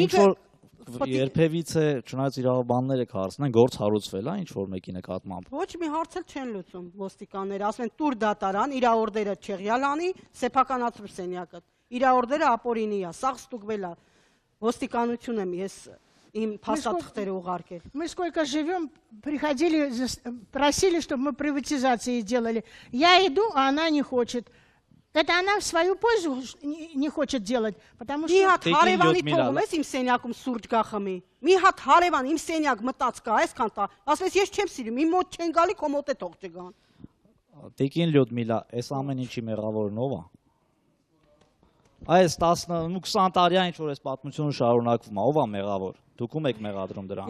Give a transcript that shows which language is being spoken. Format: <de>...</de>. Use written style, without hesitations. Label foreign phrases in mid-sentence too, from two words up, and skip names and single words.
<hy>ինչ որ երբևիցե չնայած իրավաբանները կհարցնեն, գործ հարուցվել է ինչ որ մեկի նկատմամբ։ Ոչ մի հարց էլ չեն լուծում ոստիկանները, ասում են տուր դատարան, իր օրդերը չեղյալ անի, սեփականացրու սենյակը։ Իր օրդերը ապօրինի է, սաղ ստուգվել է։ Ոստիկանություն եմ ես им փաստաթղթերը ուղարկել։</hy> <ru>Мы сколько живем, приходили, просили, чтобы мы приватизации делали. Я иду, а она не хочет. Это она в свою пользу не хочет делать, потому</ru> <hy>Մի</hy> <ru>что...</ru> <hy>հատ հարևանի թողում ես իմ սենյակում սուրճ գա խմի։ Մի հատ հարևան իմ սենյակ մտած կա, այսքան տա։ Ասես ես չեմ սիրում, իմ մոտ չեն գալի, քո մոտ է թող չգան։ Տիկին Լյուդմիլա, այս ամեն ինչի մեղավորն ով է։ Այս 10-20 տարի ինչ որ այս պատմությունը շարունակվում է, ով է մեղավոր։ Դուք ում եք մեղադրում դրան։</hy>